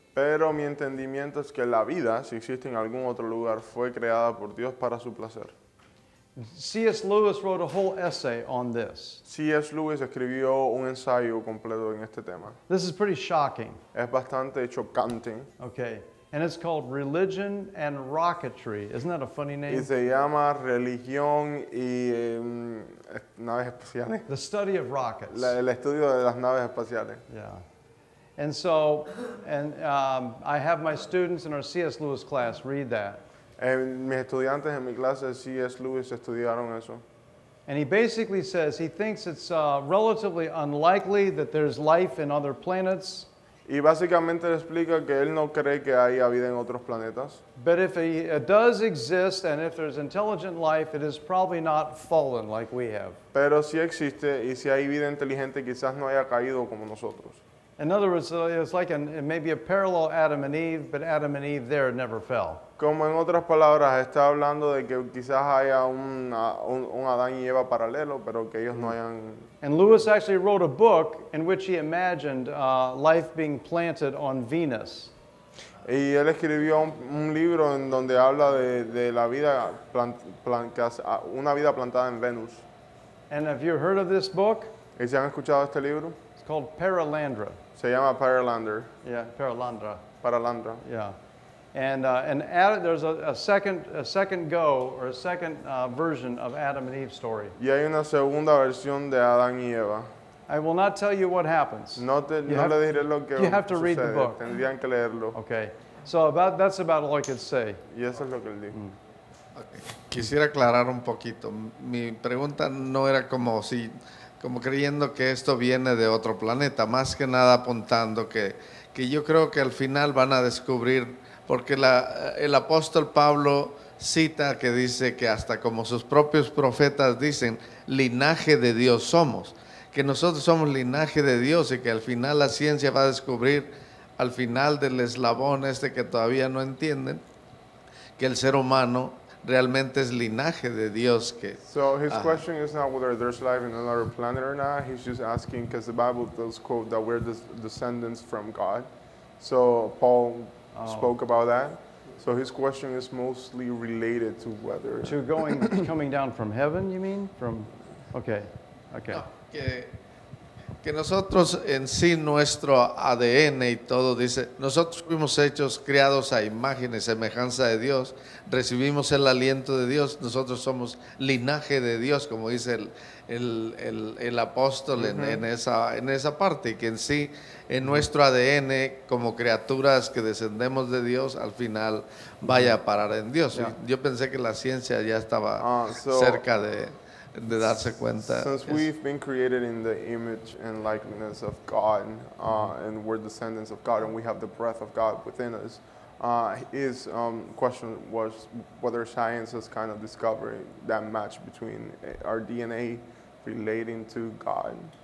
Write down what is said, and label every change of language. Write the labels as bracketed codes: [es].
[es] Pero mi entendimiento es que la vida, si existe en algún otro lugar, fue creada por Dios para su placer. [en] C.S. Lewis wrote a whole essay on this. C.S. [es] Lewis escribió un ensayo completo en este tema. [en] This is pretty shocking, [es] Es bastante chocante [en] okay? And it's called Religion and Rocketry. Isn't that a funny [es] y [en] name? [es] se llama Religión y Naves Espaciales. [en] The study of rockets. [es] El estudio de las naves espaciales. [en] Yeah. And so, I have my students in our C.S. Lewis class read that. [es] Mis estudiantes en mi clase de C.S. Lewis estudiaron eso. [en] And he basically says he thinks it's relatively unlikely that there's life in other planets, [es] Y básicamente le explica que él no cree que haya vida en otros planetas. [en] but if it does exist and if there's intelligent life, it is probably not fallen like we have. [es] Pero sí existe y si hay vida inteligente quizás no haya caído como nosotros. [en] In other words, it's like maybe a parallel Adam and Eve, but Adam and Eve there never fell. [es] Como en otras palabras, está hablando de que quizás haya un Adán y Eva paralelo, pero que ellos no hayan... [en] And Lewis actually wrote a book in which he imagined life being planted on Venus. [es] Y él escribió un libro en donde habla de la vida, una vida plantada en Venus. [en] And have you heard of this book? [es] ¿Y se han escuchado este libro? [en] It's called Paralandra. [es] Se llama Paralander, [en] Yeah, Paralandra. Paralandra. Yeah. And there's a second go or a second version of Adam and Eve story. [es] Y hay una segunda versión de Adán y Eva. [en] I will not tell you what happens. [es] No le diré lo que [en] you have to read the [es] sucede, [en] book. [es] tendrían que leerlo. [en] Okay. So that's about all I could say. [es] Y eso es lo que él dijo. Okay. Quisiera aclarar un poquito. Mi pregunta no era como creyendo que esto viene de otro planeta, más que nada apuntando que yo creo que al final van a descubrir, porque el apóstol Pablo cita que dice que hasta como sus propios profetas dicen, linaje de Dios somos, que nosotros somos linaje de Dios y que al final la ciencia va a descubrir, al final del eslabón que todavía no entienden, que el ser humano realmente es linaje de Dios. [en] So his question is not whether there's life in another planet or not. He's just asking because the Bible does quote that we're descendants from God. So Paul spoke about that. So his question is mostly related to whether... To coming down from heaven, you mean? Okay. [es] No, que nosotros en sí, nuestro ADN y todo, dice, nosotros fuimos creados a imagen y semejanza de Dios, recibimos el aliento de Dios, nosotros somos linaje de Dios, como dice el apóstol en esa parte, y que en sí, en nuestro ADN, como criaturas que descendemos de Dios, al final vaya a parar en Dios. [en] Yeah. [es] Yo pensé que la ciencia ya estaba [en] So- [es] cerca de de darse cuenta. [en] Since we've been created in the image and likeness of God, and we're descendants of God, and we have the breath of God within us, his question was whether science has kind of discovered that match between our DNA relating to God.